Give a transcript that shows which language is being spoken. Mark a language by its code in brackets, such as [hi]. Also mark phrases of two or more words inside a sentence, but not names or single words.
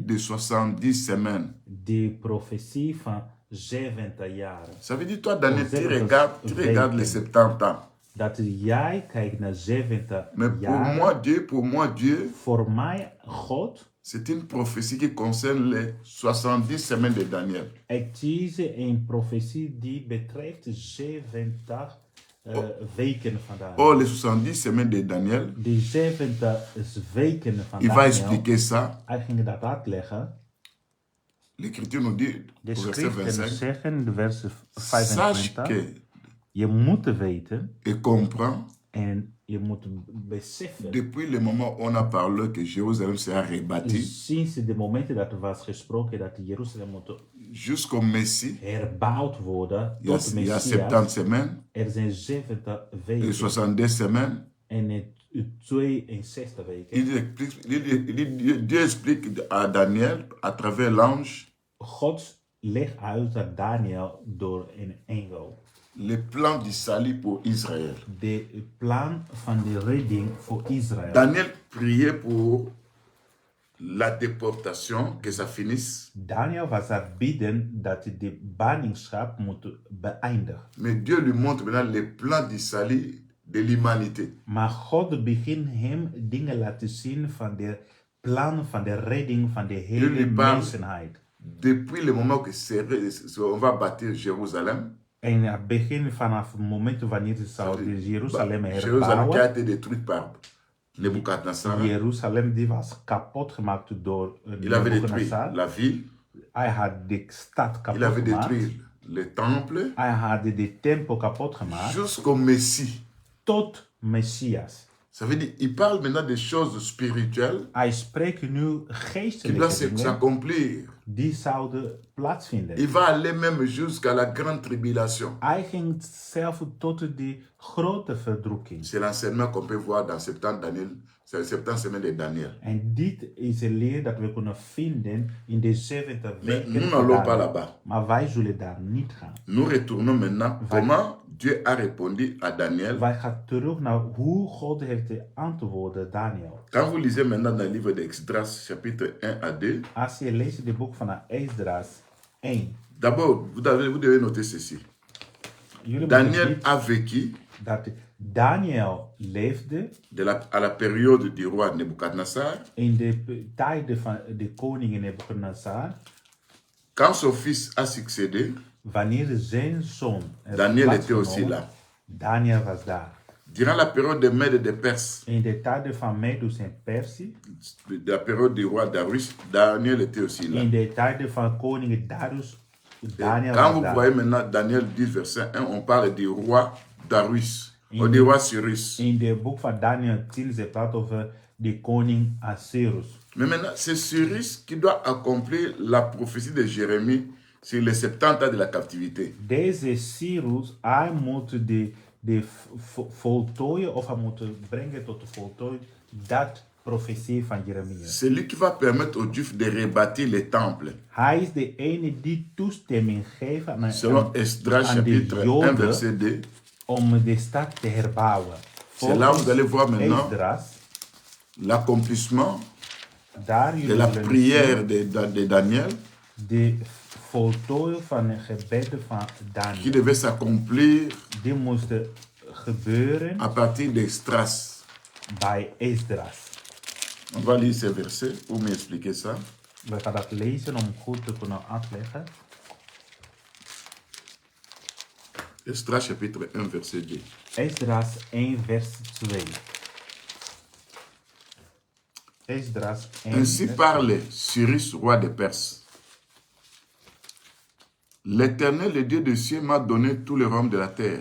[fr] de 70 semaines. [nl] De profetie van 70 jaren. [fr] Ça veut dire, toi, Daniel, tu [nl] Zeventig [fr] regardes les [nl] weken. [fr] 70 ans. [nl] Dat jij kijkt naar 70 [fr] Mais [nl] jaren. [fr] pour moi, Dieu, [nl] Voor mij, God, [fr] c'est une prophétie qui concerne les 70 semaines de Daniel. [nl] het is een profetie die betreft 70 weken van Daniel. [fr] Or, les 70 semaines de Daniel, [nl] Die 70 weken van [fr] il va [nl] Daniel, [fr] expliquer ça. [nl] hij ging dat uitleggen. [fr] L'Écriture nous dit, [nl] De [fr] au verset [nl] schriften [fr] 25, [nl] zeggen, de vers [fr] sache [nl] 25, [fr] que [nl] je moet weten [fr] et comprends, [nl] en je moet beseffen, [fr] depuis le moment où on a parlé que Jérusalem sera rebâtie, [nl] sinds de momenten dat er was gesproken dat Jeruzalem moet [fr] jusqu'au Messie, [nl] herbouwd worden [fr] il y a [nl] tot [fr] il y a [nl] Messias, [fr] 70 semaines [nl] er zijn 70 [fr] et [nl] weken [fr] 70 semaines. [nl] en 62 weken. [fr] Dieu explique à Daniel, à travers l'ange, [nl] God legt uit aan Daniel door een engel [fr] le plan du salut pour Israël. [nl] de plan van de redding voor Israël. [fr] Daniel priait pour la déportation, que ça finisse. [nl] Daniel was aan het bidden dat de ballingschap moet beëindigen. [fr] Mais Dieu lui montre maintenant le plan du salut de l'humanité. [nl] Maar God begint hem dingen laten zien van de plan van de redding van de hele Jullie parlent- mensenheid. [fr] Depuis le moment que on va bâtir Jérusalem, [nl] En het begin vanaf het moment wanneer ze zouden Jeruzalem [fr] Jérusalem qui a [nl] herbouwen. [fr] été détruite par Nebuchadnezzar. [nl] Jeruzalem die was kapot gemaakt door [fr] Il avait détruit [nl] Nebuchadnezzar. [fr] la ville, [nl] Hij had de stad [fr] il [nl] kapot [fr] avait [nl] gemaakt. [fr] détruit le temple, [nl] Hij had de tempel kapot gemaakt. [fr] jusqu'au Messie. [nl] Tot Messias. [fr] Ça veut dire, il parle maintenant des choses spirituelles [nl] Hij spreekt nu [fr] qui doivent [nl] geestelijke dingen [fr] s'accomplir. [nl] die zouden plaatsvinden. [fr] Il va aller même jusqu'à la grande tribulation. [nl] Hij ging zelf tot de grote verdrukking. [fr] C'est l'enseignement qu'on peut voir dans 70 Daniel, c'est 70 semaines de Daniel. [nl] En dit is een leer dat we kunnen vinden in de 70 [fr] Mais [nl] weken. [fr] nous [nl] van [fr] n'allons pas [nl] Daniel. [fr] là-bas. [nl] Maar wij zullen daar niet gaan. [fr] Nous retournons maintenant comment Dieu a répondu à Daniel. [nl] Wij gaan terug naar hoe God heeft antwoorden Daniel. [fr] Quand vous lisez maintenant dans le livre d'Exdras, chapitre 1 à 2, [nl] Als je leest het boek van Esdras 1. [fr] d'abord, vous devez noter ceci. [nl] Jullie [fr] Daniel [nl] moeten [fr] a vécu [nl] dat Daniel leefde [fr] à la période du roi Nebuchadnezzar, [nl] in de tijden van de koning Nebuchadnezzar. [fr] quand son fils a succédé. [nl] Wanneer zijn zoon [fr] Daniel était aussi [nl] plaatsgenomen, [fr] là. [nl] Daniel was daar. [fr] Durant la période des Mèdes et des Perses, [nl] In de tijden van Medus en Persie, [fr] de la période du roi Darius, Daniel était aussi là. [nl] in de tijden van koning Darius, Daniel [fr] Quand [nl] was [fr] vous [nl] daar. [fr] voyez maintenant Daniel 10, verset 1, on parle du roi Darius, ou du roi Cyrus. [nl] In de boek van Daniel 10, ze praat over de koning Assyrus. [fr] Mais maintenant, c'est Cyrus qui doit accomplir la prophétie de Jérémie sur les 70 ans de la captivité. [nl] Deze Cyrus, hij moet de voltooien, of hij moet brengen tot de voltooiing, dat profetie van Jeremia. [fr] C'est lui qui va permettre aux Juifs de rebâtir les temples. [nl] Hij is de ene die toestemming geeft [fr] Selon Esdras [nl] aan de [fr] chapitre 1, [nl] Joden [fr] verset 2. [nl] om de stad te herbouwen. [fr] C'est là où vous allez voir maintenant [nl] Esdras, [fr] l'accomplissement [nl] daar [fr] de [nl] jullie [fr] la [nl] zullen [fr] prière [nl] zien [fr] de Daniel [nl] de voltooien van het gebed van [fr] qui [nl] Daniel. [fr] devait s'accomplir [nl] Die moesten gebeuren [fr] à partir d'Esdras. [nl] bij Esdras. [fr] On va lire ces versets pour m'expliquer ça. [nl] We gaan dat lezen om goed te kunnen uitleggen. [fr] Esdras chapitre 1 verset 2. [nl] Esdras 1 vers 2. Esdras 1 [fr] Ainsi [nl] vers [fr] parle Cyrus, roi des Perses. L'Éternel, le Dieu des cieux, m'a donné tous les royaumes de la terre.